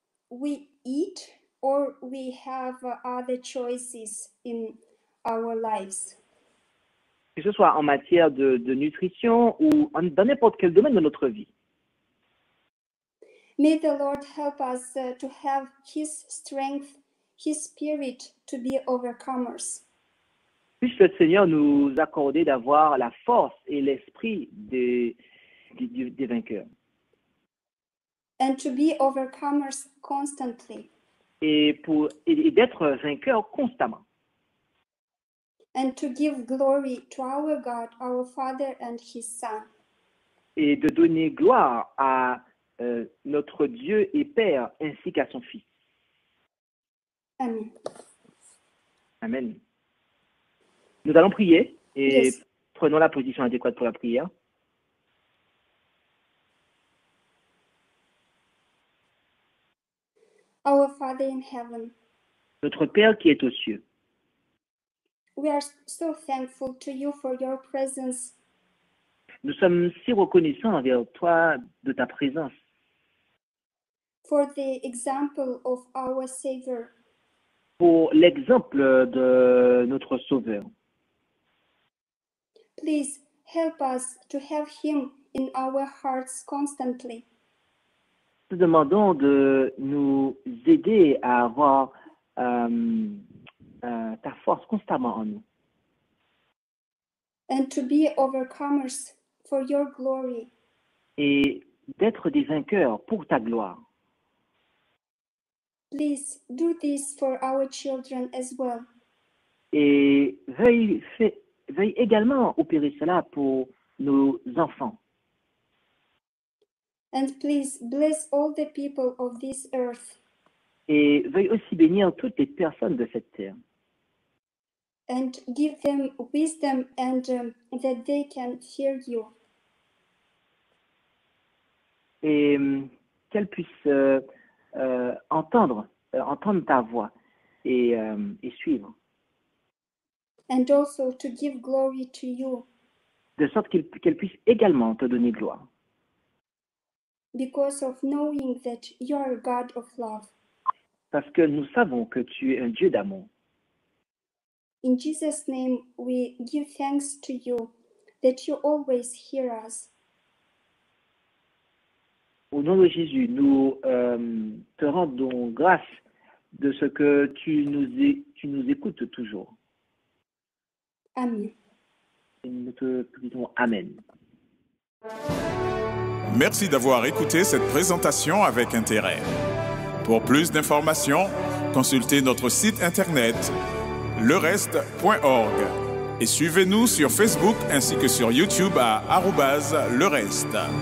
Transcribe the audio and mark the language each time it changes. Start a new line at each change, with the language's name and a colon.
English: we eat or we have other choices in our lives.
French: Que ce soit en matière de nutrition ou dans n'importe quel domaine de notre vie.
English: May the Lord help us to have His strength, His spirit to be overcomers.
French: Puisse le Seigneur nous accorder d'avoir la force et l'esprit des vainqueurs.
English: And to be overcomers constantly.
French: Et d'être vainqueurs constamment.
English: And to give glory to our God, our Father and His Son.
French: Et de donner gloire à notre Dieu et Père ainsi qu'à son Fils.
English: Amen.
French: Amen. Nous allons prier et
English: Yes.
French: prenons la position adéquate pour la prière.
English: Our Father in heaven,
French: Notre Père qui est aux cieux,
English: we are so thankful to you for your presence,
French: nous sommes si reconnaissants envers toi de ta présence,
English: for the example of our Savior.
French: pour l'exemple de notre Sauveur.
English: Please help us to have Him in our hearts constantly.
French: Nous demandons de nous aider à avoir ta force constamment en nous
English: And to be overcomers for your glory.
French: et d'être des vainqueurs pour ta gloire.
English: Please do this for our children as well.
French: Et veuille également opérer cela pour nos enfants.
English: And please bless all the people of this earth.
French: Et veuille aussi bénir toutes les personnes de cette terre.
English: And give them wisdom and that they can fear you.
French: Et qu'elles puissent entendre ta voix et suivre.
English: And also to give glory to you,
French: De sorte qu'elles puissent également te donner gloire.
English: because of knowing that you are a God of love.
French: Parce que nous savons que tu es un Dieu d'amour.
English: In Jesus' name, we give thanks to you that you always hear us.
French: Au nom de Jésus, nous te rendons grâce de ce que tu nous écoutes toujours.
English: Amen.
French: Et nous te disons Amen. Merci d'avoir écouté cette présentation avec intérêt. Pour plus d'informations, consultez notre site internet lereste.org et suivez-nous sur Facebook ainsi que sur YouTube à @lereste.